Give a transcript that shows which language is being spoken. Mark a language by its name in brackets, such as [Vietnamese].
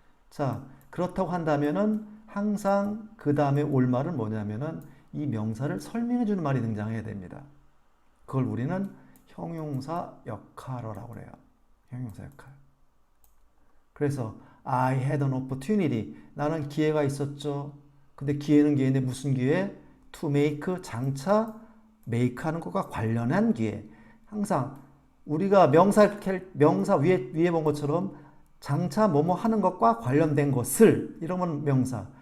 [Korean] 자, 그렇다고 한다면은 항상 그 다음에 올 말은 뭐냐면은 이 명사를 설명해 주는 말이 등장해야 됩니다. 그걸 우리는 형용사 역할어라고 그래요. 형용사 역할. 그래서 [English] I had an opportunity. [Korean] 나는 기회가 있었죠. 근데 기회는 기회인데 무슨 기회? [English] To make [Korean] 장차 make 하는 것과 관련한 기회. 항상 우리가 명사 위에 본 것처럼 장차 뭐뭐 하는 것과 관련된 것을 이러면 명사.